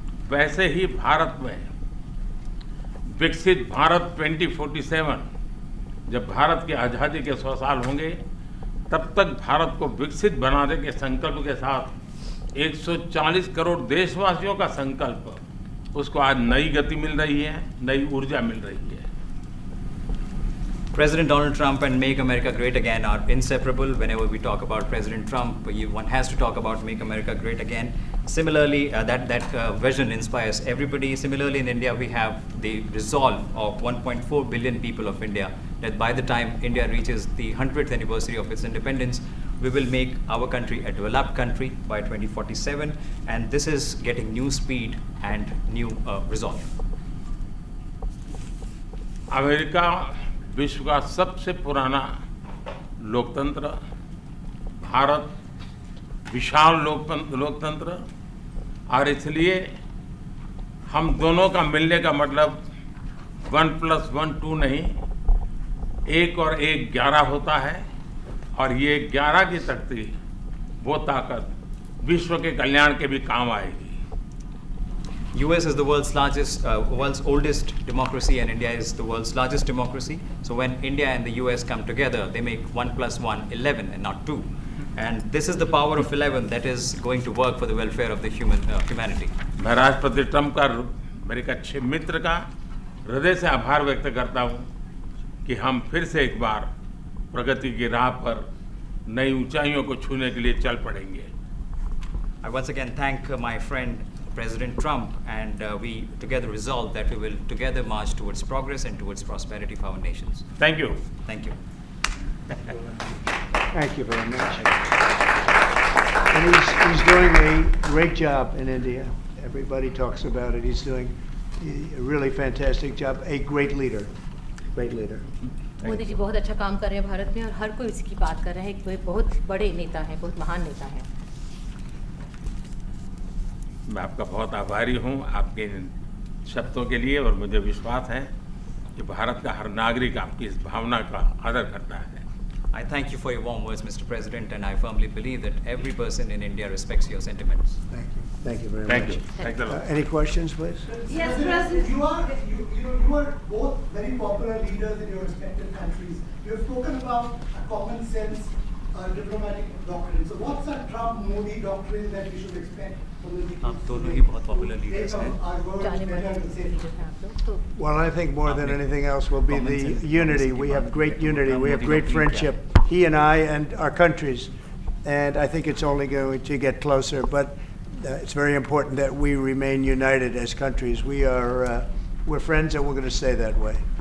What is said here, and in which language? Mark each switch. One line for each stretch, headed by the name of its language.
Hindi: वैसे ही भारत में विकसित भारत 2047, जब भारत की आज़ादी के 100 साल होंगे, तब तक भारत को विकसित बनाने के संकल्प के साथ 140 करोड़ देशवासियों का संकल्प, उसको आज नई गति मिल रही है, नई ऊर्जा मिल रही है।
English: President Donald Trump and Make America Great Again are inseparable. Whenever we talk about President Trump, one has to talk about Make America Great Again. Similarly, that vision inspires everybody. Similarly, in India, we have the resolve of 1.4 billion people of India that by the time India reaches the 100th anniversary of its independence, we will make our country a developed country by 2047. And this is getting new speed and new resolve.
Hindi: America विश्व का सबसे पुराना लोकतंत्र, भारत विशाल लोकतंत्र, और इसलिए हम दोनों का मिलने का मतलब 1+1 2 नहीं, 1 और 1 11 होता है, और ये 11 की शक्ति, वो ताकत विश्व के कल्याण के भी काम आएगी।
English: US is the world's oldest democracy, and India is the world's largest democracy. So when India and the US come together, they make 1+1 11 and not 2. And this is the power of 11 that is going to work for the welfare of the humanity.
Hindi: मैं राष्ट्रपति Trump का, मेरे एक अच्छे मित्र का हृदय से आभार व्यक्त करता हूँ कि हम फिर से एक बार प्रगति की राह पर नई ऊंचाइयों को छूने के लिए चल पड़ेंगे।
English: I once again thank my friend President Trump, and we together resolve that we will together march towards progress and towards prosperity for our nations. Thank you. Thank you. Thank you very much. And he's doing a great job in India. Everybody talks about it. He's doing a really fantastic job. A great leader. Great leader.
Hindi: Modi ji बहुत अच्छा काम कर रहे हैं भारत में, और हर कोई इसकी बात कर रहा है कि वे बहुत बड़े नेता हैं, बहुत महान नेता हैं। मैं आपका बहुत आभारी हूँ आपके शब्दों के लिए, और मुझे विश्वास है कि भारत का हर नागरिक आपकी इस भावना का आदर करता है।
English: I thank you for your warm words, Mr. President, and I firmly believe that every person in India respects your sentiments. Thank you. Thank you very Thank much. you. Thanks a lot. Any questions, please? Yes, President. You are both very popular leaders in your respective countries. You have spoken about a common sense diplomatic doctrine. So what's a Trump-Modi doctrine that we should expect from the
Hindi: आप दोनों ही बहुत
English: popular leaders
Hindi: हैं। जाने माने leader हैं आप लोग, तो
English: Well, I think more than anything else will be the unity. We have great unity. We have great friendship. He and I and our countries. And I think it's only going to get closer. But it's very important that we remain united as countries. We're friends, and we're going to stay that way.